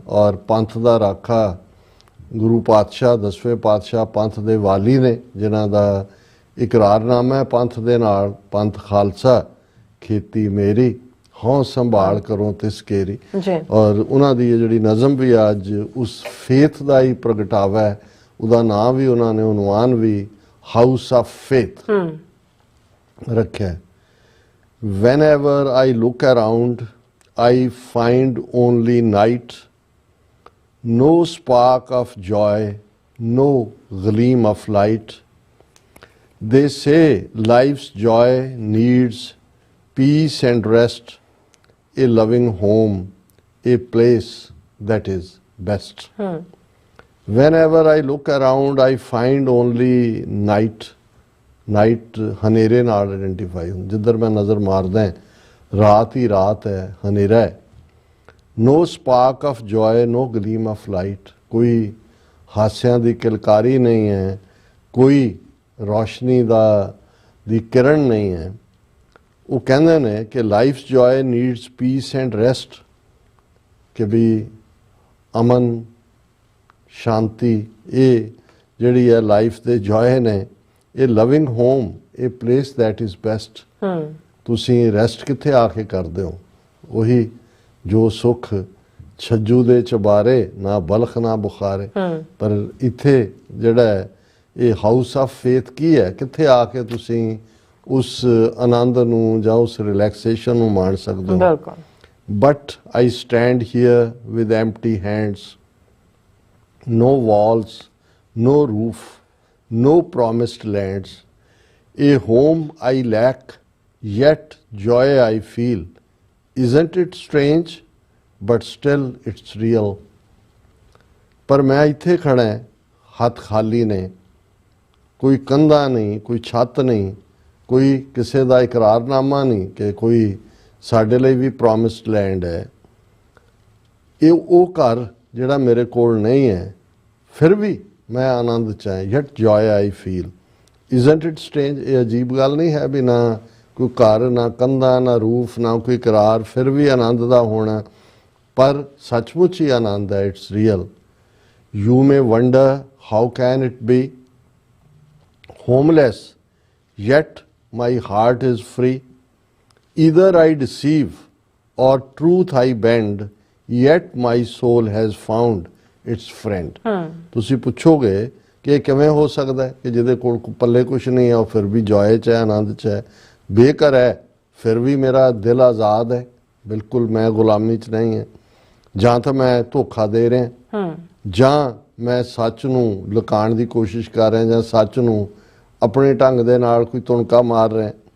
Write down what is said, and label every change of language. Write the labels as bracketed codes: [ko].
[pa] ਔਰ ਪੰਥ ਦਾ ਰਾਖਾ ਗੁਰੂ ਪਾਤਸ਼ਾਹ, 10ਵੇਂ ਪਾਤਸ਼ਾਹ ਪੰਥ ਦੇ ਵਾਲੀ ਨੇ, ਜਿਨ੍ਹਾਂ ਦਾ ਇਕਰਾਰਨਾਮਾ ਹੈ ਪੰਥ ਦੇ ਨਾਲ, ਪੰਥ ਖਾਲਸਾ ਖੇਤੀ ਮੇਰੀ, ਹੋਂ ਸੰਭਾਲ ਕਰੋ ਤਿਸ ਕੇਰੀ। ਔਰ ਉਹਨਾਂ ਦੀ ਜਿਹੜੀ ਨਜ਼ਮ ਵੀ ਅੱਜ ਉਸ ਫੇਥ ਦਾ ਹੀ ਪ੍ਰਗਟਾਵਾ ਹੈ। ਉਹਦਾ ਨਾਂ ਵੀ ਉਹਨਾਂ ਨੇ, ਉਨਵਾਨ ਵੀ ਹਾਊਸ ਆਫ ਫੇਥ ਰੱਖਿਆ। [en] Whenever I look around, I find only night, no spark of joy, no gleam of light. They say life's joy needs peace and rest, a loving home, a place that is best. Whenever I look around, I find only night. [pa] Night ਹਨੇਰੇ ਨਾਲ identify ਹੁੰਦੀ। ਜਿੱਧਰ ਮੈਂ ਨਜ਼ਰ ਮਾਰਦਾ ਰਾਤ ਹੀ ਰਾਤ ਹੈ, ਹਨੇਰਾ ਹੈ। [en] No spark of joy, no gleam of light. [pa] ਕੋਈ ਹਾਸਿਆਂ ਦੀ ਕਿਲਕਾਰੀ ਨਹੀਂ ਹੈ, ਕੋਈ ਰੋਸ਼ਨੀ ਦੀ ਕਿਰਨ ਨਹੀਂ ਹੈ। ਉਹ ਕਹਿੰਦੇ ਨੇ ਕਿ [en] life joy needs peace and rest, [pa] ਕਿ ਵੀ ਅਮਨ ਸ਼ਾਂਤੀ ਇਹ ਜਿਹੜੀ ਹੈ ਲਾਈਫ ਦੇ ਜੋਏ ਨੇ। ਇਹ [en] loving home, [pa] ਇਹ [en] Place that is best. [pa] ਤੁਸੀਂ ਰੈਸਟ ਕਿੱਥੇ ਆ ਕੇ ਕਰਦੇ ਹੋ? ਉਹੀ ਜੋ ਸੁੱਖ ਛੱਜੂ ਦੇ ਚਬਾਰੇ, ਨਾ ਬਲਖ ਨਾ ਬੁਖਾਰੇ। ਪਰ ਇੱਥੇ ਜਿਹੜਾ ਹੈ ਇਹ ਹਾਊਸ ਆਫ ਫੇਥ ਕੀ ਹੈ? ਕਿੱਥੇ ਆ ਕੇ ਤੁਸੀਂ ਉਸ ਆਨੰਦ ਨੂੰ ਜਾਂ ਉਸ ਰਿਲੈਕਸੇਸ਼ਨ ਨੂੰ ਮਾਣ ਸਕਦੇ ਹੋ। [en] But I stand here with empty hands, no walls, no roof, no promised lands. A home I lack, yet joy I feel. Isn't it strange? But still it's real. [pa] ਪਰ ਮੈਂ ਇੱਥੇ ਖੜਾ ਹਾਂ, ਹੱਥ ਖਾਲੀ ਨੇ, ਕੋਈ ਕੰਧਾਂ ਨਹੀਂ, ਕੋਈ ਛੱਤ ਨਹੀਂ, ਕੋਈ ਕਿਸੇ ਦਾ ਇਕਰਾਰਨਾਮਾ ਨਹੀਂ ਕਿ ਕੋਈ ਸਾਡੇ ਲਈ ਵੀ ਪ੍ਰੋਮਿਸਡ ਲੈਂਡ ਹੈ। ਇਹ ਉਹ ਘਰ ਜਿਹੜਾ ਮੇਰੇ ਕੋਲ ਨਹੀਂ ਹੈ ਫਿਰ ਵੀ ਮੈਂ ਆਨੰਦ 'ਚ ਹਾਂ। [en] Yet joy I feel. Isn't it strange? [pa] ਇਹ ਅਜੀਬ ਗੱਲ ਨਹੀਂ ਹੈ ਵੀ ਨਾ ਕੋਈ ਘਰ, ਨਾ ਕੰਧਾਂ, ਨਾ ਰੂਫ, ਨਾ ਕੋਈ ਕਰਾਰ, ਫਿਰ ਵੀ ਆਨੰਦ ਦਾ ਹੋਣਾ। ਪਰ ਸੱਚਮੁੱਚ ਹੀ ਆਨੰਦ ਹੈ। [en] It's real. You may wonder how can it be homeless yet my heart is free. Either I deceive or truth I bend, yet my soul has found its friend. [pa] ਤੁਸੀਂ ਪੁੱਛੋਗੇ ਕਿ ਇਹ ਕਿਵੇਂ ਹੋ ਸਕਦਾ ਹੈ ਕਿ ਜਿਹਦੇ ਕੋਲ ਪੱਲੇ ਕੁਛ ਨਹੀਂ ਹੈ ਉਹ ਫਿਰ ਵੀ ਜੋਏ 'ਚ ਹੈ, ਆਨੰਦ 'ਚ ਹੈ, ਬੇਘਰ ਹੈ, ਫਿਰ ਵੀ ਮੇਰਾ ਦਿਲ ਆਜ਼ਾਦ ਹੈ, ਬਿਲਕੁਲ ਮੈਂ ਗੁਲਾਮੀ 'ਚ ਨਹੀਂ ਹੈ। ਜਾਂ ਤਾਂ ਮੈਂ ਧੋਖਾ ਦੇ ਰਿਹਾ, ਜਾਂ ਮੈਂ ਸੱਚ ਨੂੰ ਲੁਕਾਉਣ ਦੀ ਕੋਸ਼ਿਸ਼ ਕਰ ਰਿਹਾ, ਜਾਂ ਸੱਚ ਨੂੰ ਆਪਣੇ ਢੰਗ ਦੇ ਨਾਲ ਕੋਈ ਤੁਣਕਾ ਮਾਰ ਰਿਹਾ।